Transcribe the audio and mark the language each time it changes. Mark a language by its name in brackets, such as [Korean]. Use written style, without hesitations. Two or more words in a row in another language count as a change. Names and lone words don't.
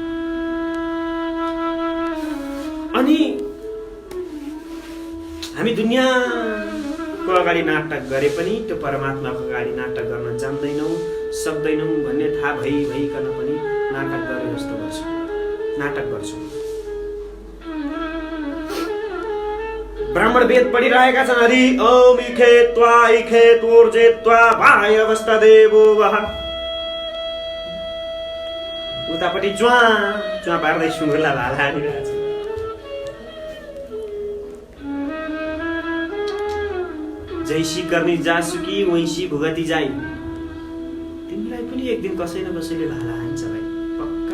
[Nepali] अनि हामी दुनियाँको अगाडि नाटक गरे पनि त्यो परमात्माको अगाडि नाटक गर्न जान्दैनौँ, सक्दैनौँ भन्ने थाहा भइकन पनि नाटक गरे जस्तो गर्छौँ, नाटक गर्छौँ। ब्राह्मण वेद पढिरहेका छन्, [Sanskrit] हरि ओम इखे त्वा इखे तोर्जे त्वा भाय अवस्था देवो वह। [Nepali] उतापट्टि च्वा च्वा पार्दै सुँगुरलाई भाला हानिरहेछ। [Hindi] जैसी करनी जासुकी वैसी भुगती जाई। [Nepali] तिमीलाई पनि एक दिन कसै न कसैले भाला हान्छ भाइ, पक्का।